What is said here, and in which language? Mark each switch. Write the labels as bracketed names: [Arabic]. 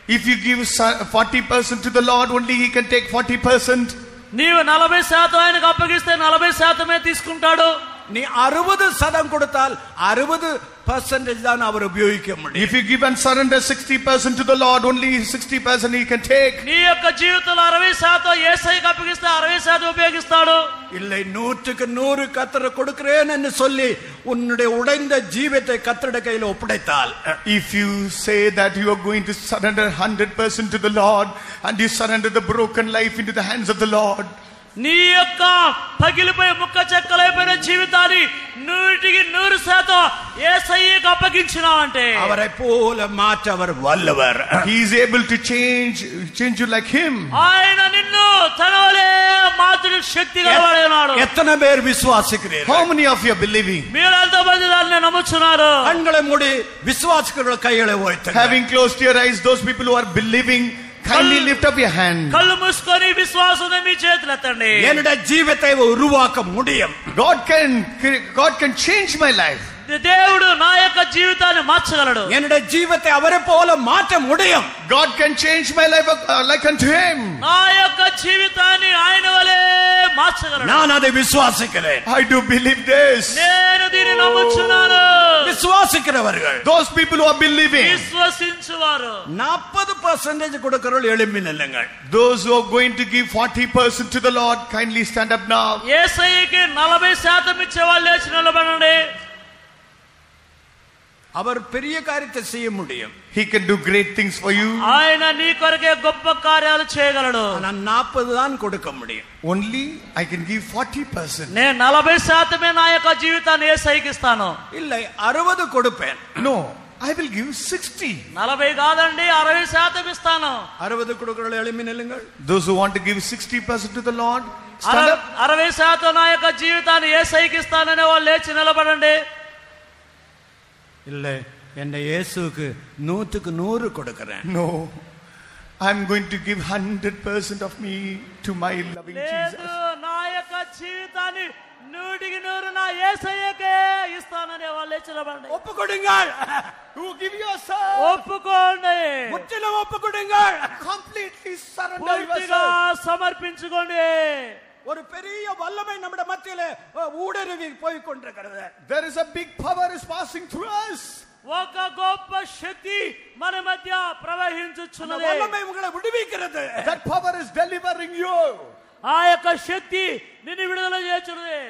[English] If you give 40% to the Lord, only he can take 40%. [Telugu] నీవు 40% ఆయనకు అప్పగిస్తే 40% తీసుకుంటాడు. [Tamil] நீ 60% கொடுத்தால் 60% தான் அவர் உபயோகிக்க முடியும். [English] If you give and surrender 60% to the Lord, only 60% he can take. [Telugu] నీ యొక్క జీవితంలో 60% యేసయ్యకు అప్పగిస్తే 60% ఉపయోగిస్తాడు. [Tamil] இல்லை 100க்கு 100 கர்த்தருக்கு கொடுக்கிறேன் என்று சொல்லி உன்னுடைய உடைந்த ஜீவத்தை கர்த்தருடைய கையில் ஒப்படைத்தால், [English] If you say that you are going to surrender 100% to the Lord and you surrender the broken life into the hands of the Lord, [Telugu] నీ యొక్క పగిలిపోయి ముక్క చెక్కలైపోయిన జీవితాన్ని 100% యేసయ్యకు అప్పగించినావంటే [Tamil] அவரை போல மாற்ற அவர் வல்லவர். [English] he is able to change you like him. [Telugu] ఆయన నిన్ను తన వలే మార్చే శక్తి గలవాడై ఉన్నాడు. [Tamil] எத்தனை பேர் விசுவாசிக்கிறீர்கள்? [English] How many of you are believing? [Telugu] మీరు ఎంతమంది దాన్ని నమ్ముచున్నారు? [Tamil] கண்களை மூடி விசுவாசிக்கிற கைகளை உயர்த்துங்க. [English] Having closed your eyes, those people who are believing, kindly lift up your hand. [Telugu] కళ్ళు మూసుకొని విశ్వాసంతో మీ చేతులు ఎత్తండి. [Tamil] என்னுடைய ஜீவத்தை உருவாக்க முடியும். [English] God can change my life. [Telugu] దేవుడు నా యొక్క జీవితాన్ని మార్చగలడు. [Tamil] என்னுடைய ஜீவத்தை அவரை போல மாற்ற முடியும். [English] God can change my life like unto him. [Telugu] నా యొక్క జీవితాన్ని ఆయన వలే మార్చగలడు. [Tamil] நான் அதை விசுவாசிக்கிறேன். [English] I do believe this. [Telugu] నేను దీన్ని నమ్ముచున్నాను. [Tamil] விசுவாசிக்கிறவர்கள், [English] Those people who are believing, [Telugu] విశ్వసించువారు [Tamil] 40% கொடுக்கிறவர்கள் எழும்பி நில்லுங்கள். [English] those who are going to give 40% to the Lord, kindly stand up now. [Telugu] యేసయ్యకి 40% ఇచ్చే వాళ్ళు లేచి నిలబడండి. [Tamil] அவர் பெரிய காரியத்தை செய்ய முடியும். [English] He can do great things for you. [Telugu] ఆయన నీ కొరకే గొప్ప కార్యాలు చేయగలడు. [Tamil] நான் 40 தான் கொடுக்க முடியும். [English] Only I can give 40%. [Telugu] నేను 40% నా యొక్క జీవితాన్ని యేసయ్యకి ఇస్తాను. [Tamil] இல்லை 60 கொடுப்பேன். [English] No, I will give 60. [Telugu] 40 కాదండి 60% ఇస్తాను. [Tamil] 60 கொடுக்கிறவர்கள் எழும்பி நில்லுங்கள். [English] Those who want to give 60% to the Lord, stand up. [Telugu] 60% నా యొక్క జీవితాన్ని యేసయ్యకి ఇస్తాననే వాళ్ళు లేచి నిలబడండి. [Tamil] இல்லை என் இயேசுவுக்கு 100க்கு 100 கொடுக்கிறேன். [English] No, I'm going to give 100% of me to my loving [Telugu] లేదు [English] Jesus. [Telugu] నా యొక్క జీవితాన్ని 100కి 100 నా యేసయ్యకే ఇస్తాననే వాళ్ళు లేచి నిలబడండి. [Tamil] ஒப்புக்கொடுங்கள். [English] You give yourself. [Telugu] ఒప్పుకోండి. [Tamil] முற்றிலும் ஒப்புக்கொடுங்கள். [English] Completely surrender [Telugu] పూర్తిగా [English] yourself. [Telugu] సమర్పించుకోండి. [Tamil] ஒரு பெரிய வல்லமை நம்முடைய மத்தியிலே ஊடுருவி போய் கொண்டிருக்கிறது. [English] There is a big power is passing through us. [Telugu] ఒక గొప్ప శక్తి మన మధ్య [Tamil] அந்த [Telugu] ప్రవహించుచున్నది. [Tamil] வல்லமை உங்களை விடுவிக்கிறது. [English] That power is delivering you. [Telugu] ఆ యొక్క శక్తి నిన్ను విడుదల చేస్తున్నది.